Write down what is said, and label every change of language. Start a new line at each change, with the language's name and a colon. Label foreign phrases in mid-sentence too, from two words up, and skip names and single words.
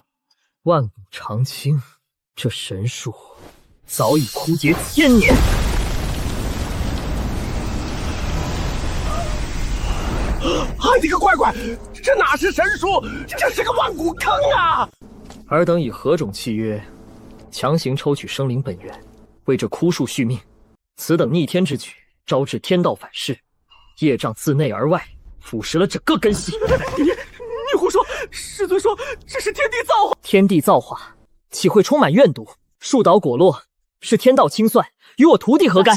Chinese: 万古长青，这神树早已枯竭千年。你个乖乖，这哪是神树，这是个万古坑啊！尔等以何种契約，強行抽取生靈本源，為這枯樹續命？此等逆天之舉，招致天道反噬，業障自內而外，腐蝕了整個根系。你胡說！師尊說這是天地造化。天地造化，豈會充滿怨毒？樹倒果落，是天道清算，與我徒弟何干？